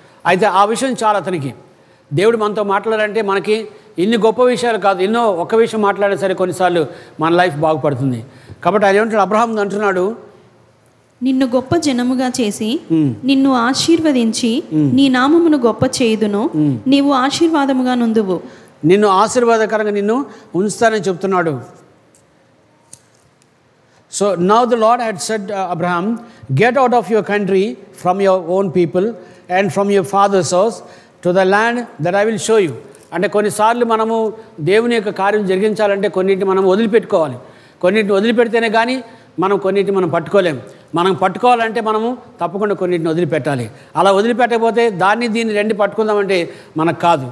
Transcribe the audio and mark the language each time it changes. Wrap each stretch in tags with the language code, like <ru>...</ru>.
<te>అయితే ఆ విషయం చాలా అతనికి దేవుడు మనతో మాట్లాడారంటే మనకి ఇన్ని గొప్ప విషయాలు కాదు, ఎన్నో ఒక్క విషయం మాట్లాడే సరే కొన్నిసార్లు మన లైఫ్ బాగుపడుతుంది. కాబట్టి అది ఏమంటాడు అబ్రహాం అంటున్నాడు, నిన్ను గొప్ప జనముగా చేసి నిన్ను ఆశీర్వదించి నీ నామమును గొప్ప చేయుదును, నీవు ఆశీర్వాదముగా నుందువు. నిన్ను ఆశీర్వాదకరంగా నిన్ను ఉంచుతానని చెప్తున్నాడు.</te> <en>So now the Lord had said, Abraham, get out of your country, from your own people and from your father's house to the land that I will show you.</en> <te>అంటే కొన్నిసార్లు మనము దేవుని యొక్క కార్యం జరిగించాలంటే కొన్నింటిని మనం వదిలిపెట్టుకోవాలి. కొన్నింటిని వదిలిపెడితేనే కానీ కొన్నింటిని మనం పట్టుకోలేం. మనం పట్టుకోవాలంటే మనము తప్పకుండా కొన్నింటిని వదిలిపెట్టాలి. అలా వదిలిపెట్టకపోతే దీన్ని రెండు పట్టుకుందామంటే మనకు కాదు.</te>